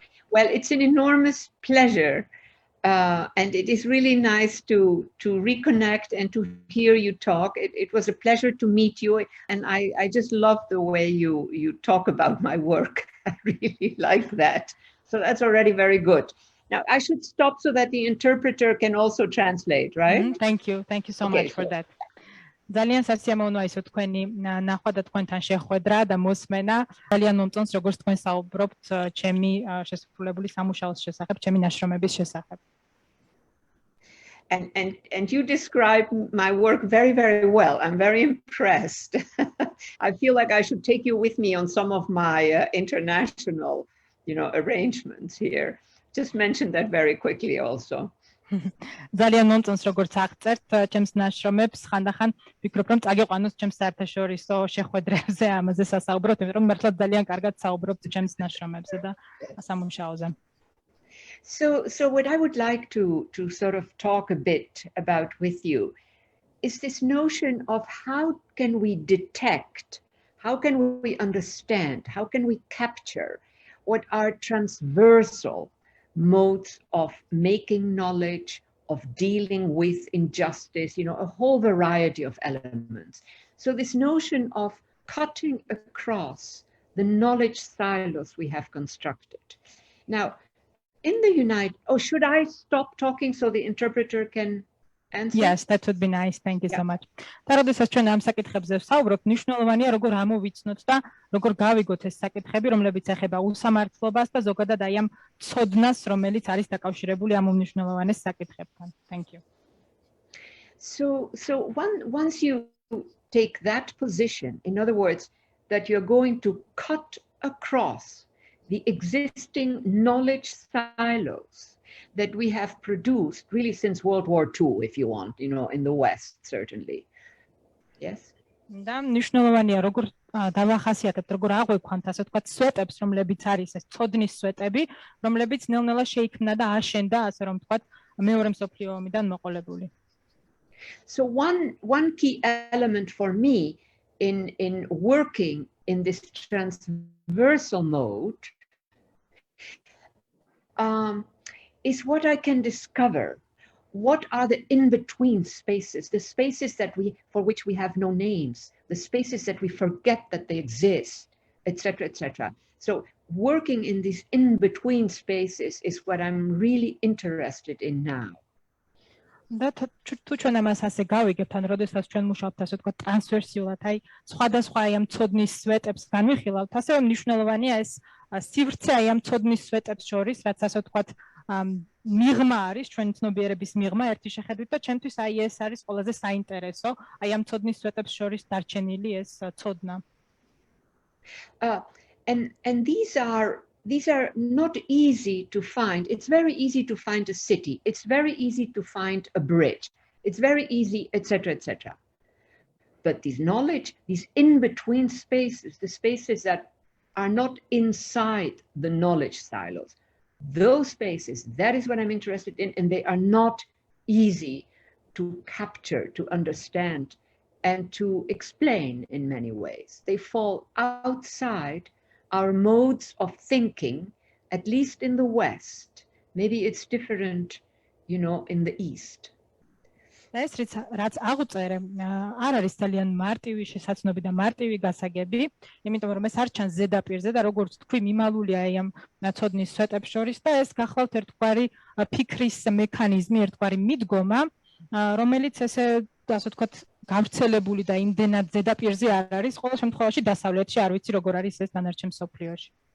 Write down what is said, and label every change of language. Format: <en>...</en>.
<en>Well, it's an enormous pleasure. And it is really nice to reconnect and to hear you talk. It was a pleasure to meet you, and I just love the way you talk about my work. I really like that. So that's already very good. Now I should stop so that the interpreter can also translate, right? Thank you so much for that.</en> <ka>ძალიან სასიამოვნოა ისო თქვენი ნახვა და თქვენთან შეხვედრა და მოსმენა. ძალიან მომწონს როგორც თქვენ საუბრობთ ჩემი შესრულებული სამუშაოს შესახებ, ჩემი ნაშრომების შესახებ.</ka> <en>And you describe my work very, very well. I'm very impressed. I feel like I should take you with me on some of my international, arrangements here. Just mention that very quickly also.</en> <ka>ძალიან მომწონს როგორც აღწერთ ჩემს ნაშრომებს, ხანდახან ვფიქრობ რომ წაგიყვანოს ჩემს საერთაშორისო შეხვედრებზე ამაზე სასაუბროთ, იმიტომ რომ მართლა ძალიან კარგად საუბრობთ ჩემს ნაშრომებზე და სამუშაოზე.</ka> <en>So what I would like to sort of talk a bit about with you is this notion of how can we detect, how can we understand, how can we capture what are transversal modes of making knowledge, of dealing with injustice, a whole variety of elements. So this notion of cutting across the knowledge silos we have constructed. Now, in the should I stop talking so the interpreter can answer? Yes, that would be nice. Thank you so much.</en> <ka>და როდესაც ჩვენ ამ საკითხებზე ვსაუბრობთ, მნიშვნელოვანია როგორ ამოვიცნოთ და როგორ გავიგოთ ეს საკითხები, რომლებიც ეხება უსამართლობას და ზოგადად აი ამ ცოდნას, რომელიც არის დაკავშირებული ამ უმნიშვნელოვანეს საკითხებთან.</ka> <en>Thank you. So once you take that position, in other words, that you're going to cut across the existing knowledge silos that we have produced really since World War II, if you want, in the West, certainly. Yes?</en> <ka>და მნიშვნელოვანია როგორ დავახასიათებთ, როგორ აღვიქვამთ, ასე ვთქვათ, სვეტებს, რომლებიც არის ეს ცოდნის სვეტები, რომლებიც ნელ-ნელა შეიქმნა და აშენდა, ასე რომ ვთქვათ, მეორე მსოფლიო ომიდან მოყოლებული.</ka> <en>So one key element for me in working in this transversal mode is what I can discover. What are the in-between spaces, the spaces for which we have no names, the spaces that we forget that they exist, etc., etc. So working in these in-between spaces is what I'm really interested in now.</en> <ka>და თუ ჩვენ ამას ასე გავიგებთ, ან როდესაც ჩვენ მუშაობთ ასე ვთქვათ ტრანსვერსიულად, აი სხვადასხვა აი ამ ცოდნის სვეტებს განვიხილავთ, ასევე მნიშვნელოვანია ეს სივრცე აი ამ ცოდნის სვეტებს შორის, რაც ასე ვთქვათ მიღმა არის, ჩვენი ცნობიერების მიღმა ერთი შეხედვით და ჩემთვის აი ეს არის ყველაზე საინტერესო, აი ამ ცოდნის სვეტებს შორის დარჩენილი ეს ცოდნა.</ka> <en>And these are not easy to find. It's very easy to find a city. It's very easy to find a bridge. It's very easy, etc., etc. But these knowledge, these in-between spaces, the spaces that are not inside the knowledge silos, those spaces, that is what I'm interested in, and they are not easy to capture, to understand, and to explain in many ways. They fall outside our modes of thinking, at least in the West. Maybe it's different, in the East.</en> <ka>ეს რაც აღწერე, არ არის ძალიან მარტივი შესაძლებლობები და მარტივი გასაგები, იმიტომ რომ ეს არ ჩანს ზედაპირზე და როგორც თქვი, მიმალულია აი ამ ცოდნის სვეტებს შორის და ეს გახლავთ ერთგვარი ფიქრის მექანიზმი, ერთგვარი მიდგომა, რომელიც ასე ვთქვათ, გავრცელებული და იმდენად ზედაპირზე არ არის, ყოველ შემთხვევაში დასავლეთში არ ვიცი როგორ არის ეს დანარჩენ მსოფლიოში.</ka>